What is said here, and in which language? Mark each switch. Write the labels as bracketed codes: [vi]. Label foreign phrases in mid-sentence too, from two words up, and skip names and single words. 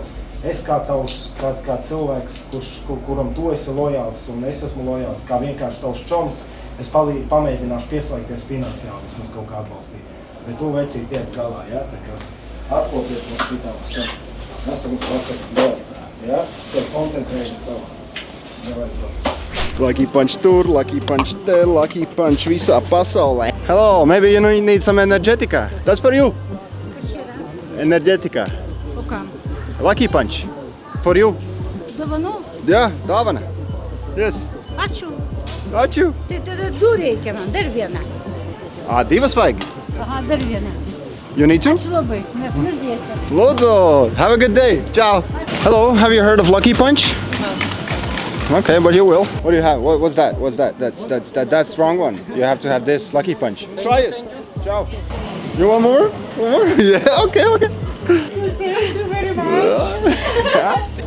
[lv] Es kā tavs, kā cilvēks, kuram tu esi lojāls un es esmu lojāls, kā vienkārši tavs čoms, es pamēģināšu pieslēgties finansiāli, vismaz kaut kā atbalstīt. Bet tu vecīt tiec galā, jā? Tā kā atkopies no šitāmas. Esam uz vakar, jā? Tev koncentrējies savā. Lucky punch tur, lucky punch te, lucky punch visā pasaulē. [en] Hello, maybe you need some energetica. That's for you. Energetica. Lucky punch. For you. [lt] Dovanu? [lv] Jā, dāvana. [en] Yes. [lt] Ačiū. Ačiū. Tai du reikia man, dar vieną. [lv] Divas vajag? [lt] Aha, dar vieną. [en] You need to? [lt] Ačiū labai, nes mus dėsiu. [lv] Lūdzu, [en] have a good day. Ciao. Hello, have you heard of Lucky Punch? No. Okay, but you will. What do you have? What's that? What's that? That's wrong one. You have to have this Lucky Punch. Try it. Ciao. You want more? One more? Yeah. Okay. Thank you very much.